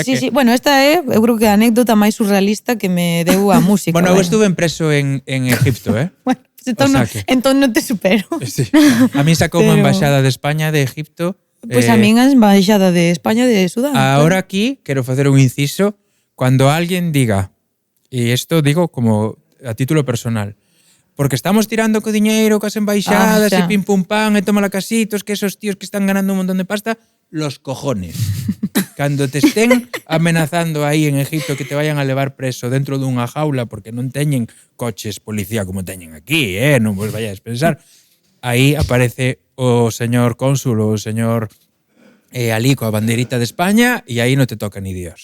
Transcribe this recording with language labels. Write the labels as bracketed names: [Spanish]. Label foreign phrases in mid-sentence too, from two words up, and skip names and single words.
[Galician] Sí. Bueno, esta é, eu creo que a anécdota máis surrealista que me deu a música. Bueno, eu estuve preso en Egipto, Bueno, entón non te supero. Sí. A mí sacou unha embaixada de España, de Egipto. Pois a min a embaixada de España de Sudán. [Spanish] Ahora aquí, [Galician] quero facer un inciso, [Spanish] cuando alguien diga, y esto digo como a título personal, [Galician] porque estamos tirando co diñeiro, cas embaixadas, e pim pum pam, [Spanish] e toma la casitos, que esos tíos que están ganando un montón de pasta, los cojones. [Galician] Cando te estén amenazando aí en Egipto que te vayan a levar preso dentro dunha jaula porque non teñen coches policía como teñen aquí, non vos vayades pensar, aí aparece o señor cónsul ou o señor ali coa banderita de España e aí non te toca [Spanish] ni Dios.